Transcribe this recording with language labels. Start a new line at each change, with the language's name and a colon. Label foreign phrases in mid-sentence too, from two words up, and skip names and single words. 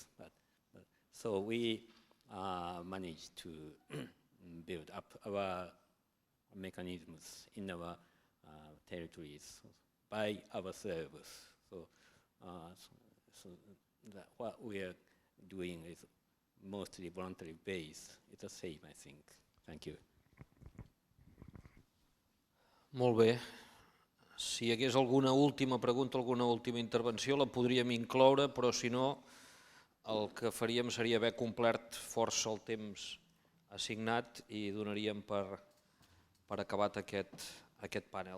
English: But so we managed to build up our mechanisms in our territories by ourselves. So what we are doing is mostly voluntary based. It's the same, I think. Thank you.
Catalan: Molt bé. Si hi hagués alguna última pregunta, alguna última intervenció, la podríem incloure, però si no, el que faríem seria haver complert força el temps assignat i donaríem per acabat aquest panel.